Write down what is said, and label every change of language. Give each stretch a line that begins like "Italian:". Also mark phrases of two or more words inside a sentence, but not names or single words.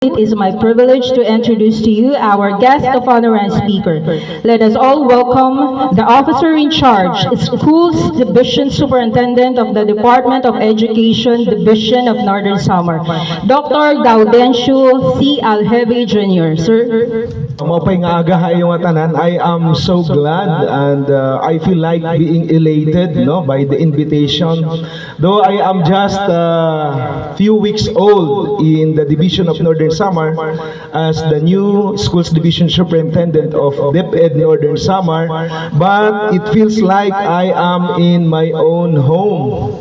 English: It is my privilege to introduce to you our guest of honor and speaker. Let us all welcome the officer in charge, Schools Division Superintendent of the Department of Education Division of Northern Samar, Dr. Gaudencio Aljibe Jr. Sir.
Waray: Mapay nga aga yung tanan.
English: I am so glad and I feel like being elated, by the invitation. Though I am just a few weeks old in the Division of Northern Samar as the new Schools Division Superintendent of DepEd Northern Samar, but it feels like I am in my own home.